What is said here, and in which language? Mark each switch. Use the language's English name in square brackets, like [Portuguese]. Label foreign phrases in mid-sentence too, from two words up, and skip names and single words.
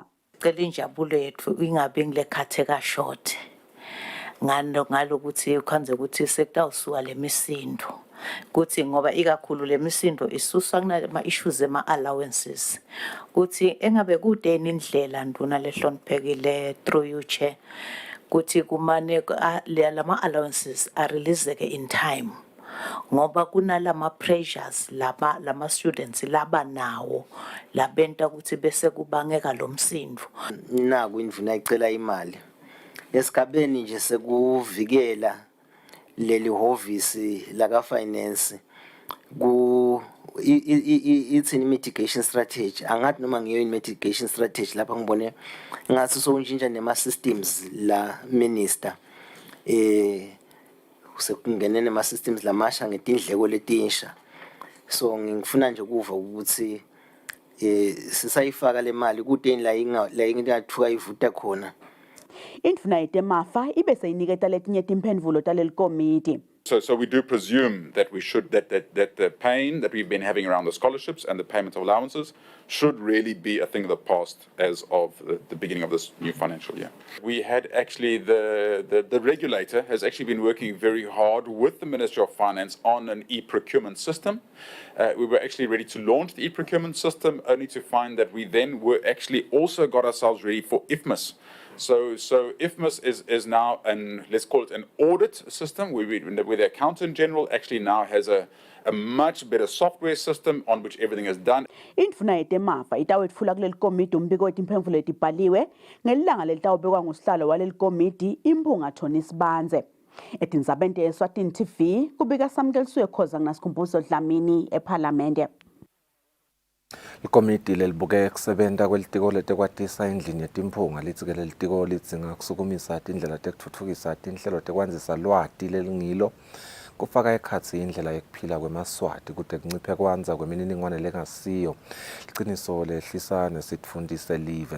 [Swati] Cela injabulo yethu ingabe ngilekhatheka short ngalokuthi ukhanze ukuthi sekutawusuka lemisindo kuthi ngoba ikakhulu lemisindo isuswa kunama issues ema allowances kuthi engabe kudeni indlela nduna lehloniphekile [English] through you chair [Swati] kuthi kumane lama allowances [English] are released in time [Swati] ngoba kunalama pressures lama students laba nawo labenta ukuthi bese kubangeka lomsindo naku indvuna icela imali esigabeni nje sekuvikela leli hovisi laka finance ku [English] it's in mitigation strategy [Swati] angathi noma ngiyo [English] in mitigation strategy [Swati] lapha ngibone ngathi sokuntshintsha nema systems la minister sekungenene nema systems lamasha ngetindleko letinsha so ngifuna nje kuva ukuthi sisayifaka le mali kudeni la ingathuka ivuta khona. Indvuna yetemafa ibe seyiniketa letinye timphendvulo taleli komiti. [English] So we do presume that that the pain that we've been having around the scholarships and the payment of allowances should really be a thing of the past as of the beginning of this new financial year. We had actually the regulator has actually been working very hard with the Ministry of Finance on an e-procurement system. We were actually ready to launch the e-procurement system only to find that we then were actually also got ourselves ready for IFMIS. So IFMIS is now let's call it an audit system where the accountant general actually now has a much better software system on which everything is done. [Swati] Indvuna yetemafa itawetfula kuleli komiti umbiko wetimphendvulo letibhaliwe ngelilanga lelitawubekwa ngusihlalo waleli komiti imphunga Tony Sibanze. Etindzabeni Eswatini TV kubika Samkeliswe Khoza ngasikhumbuzo Dlamini eParliamente. Ikomiti lelibuke kusebenta kwelitiko letekwatisa endlini yetimphunga litsi-ke lelitiko lidzinga kusukumisa tindlela tekutfutfukisa tinhlelo tekwandzisa lwati lelingilo kufaka ekhatsi indlela yekuphila kwemaswati kute kunciphe kwanza kwemininingwane lengasiyo liciniso lehlisa nesitfundise live.